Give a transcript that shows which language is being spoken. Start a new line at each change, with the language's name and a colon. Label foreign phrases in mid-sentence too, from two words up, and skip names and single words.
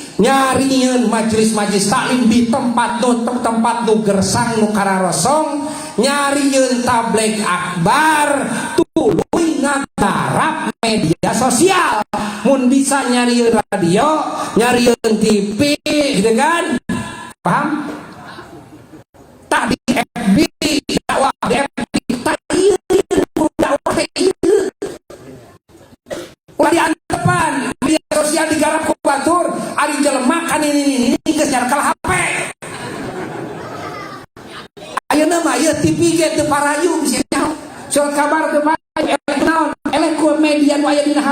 Sundanese: nyarieun majelis-majelis taklim di tempat nu gersang nu kararosong nyarieun tabligh akbar tuluy ngagarap media sosial mun bisa nyarieun radio nyarieun TV gitu kan paham tak di FB dakwah di FB tak ieu dakwah teh ieu ulah diantepan media sosial digarap ku batur ari jelema kan ini geus nyarekal HP ayeuna mah ieu TV ge teu parayu bisa nyaho surat kabar teu parayu naon eleh ku media nu aya dina